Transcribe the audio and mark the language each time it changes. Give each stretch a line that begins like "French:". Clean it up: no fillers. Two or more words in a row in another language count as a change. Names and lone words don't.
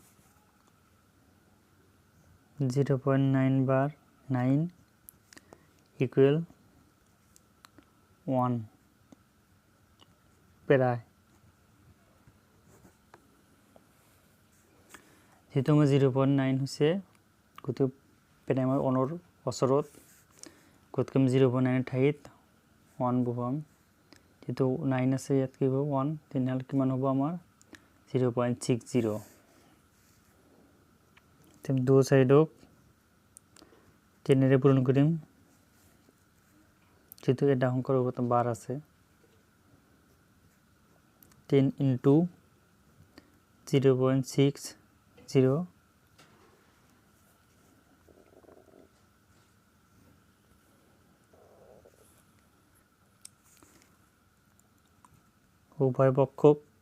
Assamese: 0.9 বার 9 equal 1 প্রায়, যেহেতু আমার 0.9 হৈছে গতিকে প্রায় আমার অনৰ ওচৰত, গতিকে আমি 0.9 ঠাইত 1 বহুৱাম। যেহেতু 9 আছে ইয়াত কি হ'ব 1, তেনেহ'লে কিমান হ'ব আমাৰ 0.60। আমি দু সাইডক 10 পূরণ করিম, যেহেতু এটা অঙ্কর বার আছে। 10 into 0.60 উভয় পক্ষক